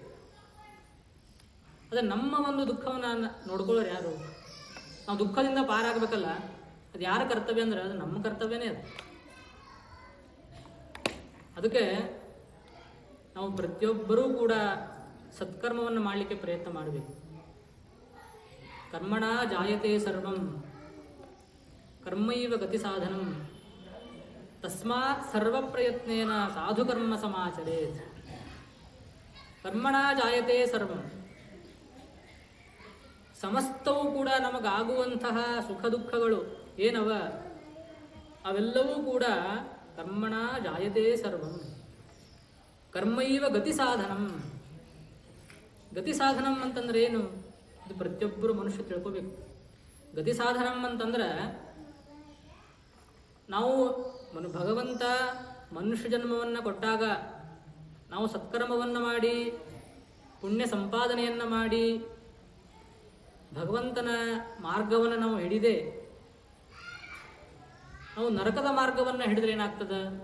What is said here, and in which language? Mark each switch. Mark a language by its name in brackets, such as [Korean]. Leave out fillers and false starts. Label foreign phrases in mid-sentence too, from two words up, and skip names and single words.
[Kannada] ಅದೇ ನಮ್ಮ ಒಂದು ದುಃಖವನ್ನು ನೋಡ್ಕೊಳ್ಳೋರು ಯಾರು? ನಾವು ದುಃಖದಿಂದ ಪಾರಾಗಬೇಕಲ್ಲ, ಅದು ಯಾರ ಕರ್ತವ್ಯ ಅಂದ್ರೆ ಅದು ನಮ್ಮ ಕರ್ತವ್ಯನೇ. ಅದು ಅದಕ್ಕೆ ನಾವು ಪ್ರತಿಯೊಬ್ಬರೂ ಕೂಡ ಸತ್ಕರ್ಮವನ್ನು ಮಾಡಲಿಕ್ಕೆ ಪ್ರಯತ್ನ ಮಾಡಬೇಕು. [Sanskrit] ಕರ್ಮಣ ಜಾಯತೆ ಸರ್ವಂ ಕರ್ಮೈವ ಗತಿ ಸಾಧನಂ ತಸ್ಮಾತ್ ಸರ್ವ ಪ್ರಯತ್ನೇನ ಸಾಧುಕರ್ಮ ಸಮಾಚರೇತ್. ಕರ್ಮಣ ಜಾಯತೆ ಸರ್ವಂ, [Kannada] ಸಮಸ್ತವೂ ಕೂಡ ನಮಗಾಗುವಂತಹ ಸುಖ ದುಃಖಗಳು ಏನವ ಅವೆಲ್ಲವೂ ಕೂಡ [Sanskrit] ಕರ್ಮಣ ಜಾಯತೆ ಸರ್ವಂ ಕರ್ಮೈವ ಗತಿ ಸಾಧನಂ. ಗತಿ ಸಾಧನಂ [Kannada] ಅಂತಂದ್ರೆ ಏನು? ಇದು ಪ್ರತಿಯೊಬ್ಬರು ಮನುಷ್ಯ ತಿಳ್ಕೋಬೇಕು. [Sanskrit] ಗತಿ ಸಾಧನಂ [Kannada] ಅಂತಂದ್ರೆ ನಾವು ಭಗವಂತ ಮನುಷ್ಯ ಜನ್ಮವನ್ನು ಕೊಟ್ಟಾಗ ನಾವು ಸತ್ಕರ್ಮವನ್ನು ಮಾಡಿ ಪುಣ್ಯ ಸಂಪಾದನೆಯನ್ನು ಮಾಡಿ ಭಗವಂತನ ಮಾರ್ಗವನ್ನು ನಾವು ಹಿಡಿದೆ ನಾವು ನರಕದ ಮಾರ್ಗವನ್ನು ಹಿಡಿದ್ರೆ ಏನಾಗ್ತದೆ?